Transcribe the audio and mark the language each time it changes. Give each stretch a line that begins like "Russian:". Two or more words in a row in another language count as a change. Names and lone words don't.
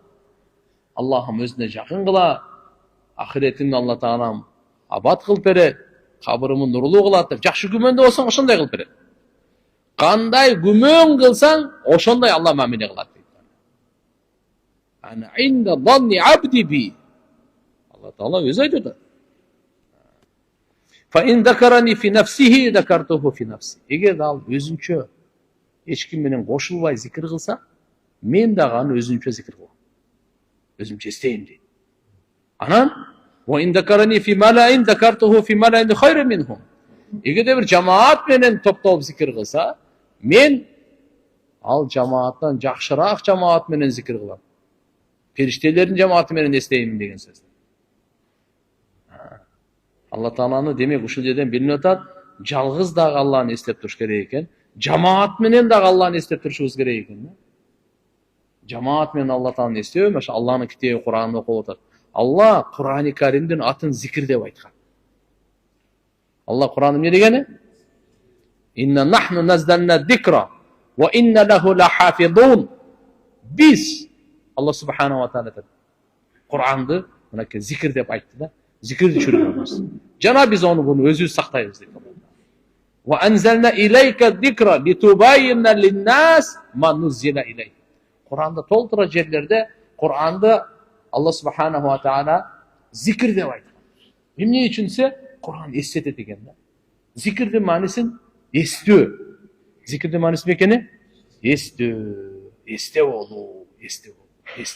Kyrgyz: Аллахым өзүнө жакын кылат. Ахиретимди Алла Таалам абад кылып берет, кабырымды нурлуу кылат деп жакшы күмөндө болсоң ошондой кылып берет. Кандай күмөн кылсаң, ошондой Алла мамиле кылат дейт.
Arabic: أنا عند ظن عبدي بي.
Kyrgyz: Алла Таала өзү айтып атат.
Arabic: فإن ذكرني في نفسه ذكرته في نفسي.
Kyrgyz: Эгер ал өзүнчө эч ким менен кошулбай зикир кылса, мен дагы аны өзүнчө зикир кылам. Өзүмчө эстейм дейт.
Arabic: Анан وإن ذكرني في ملإ ذكرته في ملإ خير منهم.
Kyrgyz: Эгерде бир жамаат менен топтолуп зикир кылса, мен ал жамааттан жакшыраак жамаат менен зикир кылам. Периштелердин жамааты менен эстейм деген сөз. Алла Тааланы демек ушул жерден билинип атат, жалгыз дагы Алланы эстеп туруш керек экен, жамаат менен дагы Алланы эстеп турушубуз керек экен. Жамаат менен Алла Тааланы эстөө, маша Алланын китеби Куранды окуп атат. Алла Курани Каримдин атын зикир деп айткан. Алла Куранда эмне дегени?
Arabic: إنا نحن نزلنا الذكر وإنا له لحافظون.
Kyrgyz: Биз
Arabic: الله سبحانه وتعالى
Kyrgyz: Куранды мынакей зикир деп айтты да. Зикирди чүрүгөбүз. Жана биз аны өзүбүз сактайбыз дейт.
Arabic: وأنزلنا إليك الذكر لتبين للناس ما نزل إليك.
Kyrgyz: Куранда толтура жерлерде Куранды
Arabic: الله سبحانه وتعالى
Kyrgyz: зикир деп айткан. Эмне үчүнсө Куран эстетет экен да. Зикирдин маанисин эстөө. Зикирдин мааниси эмне? Эстөө, эсте болуу, эсте болуу, эсте.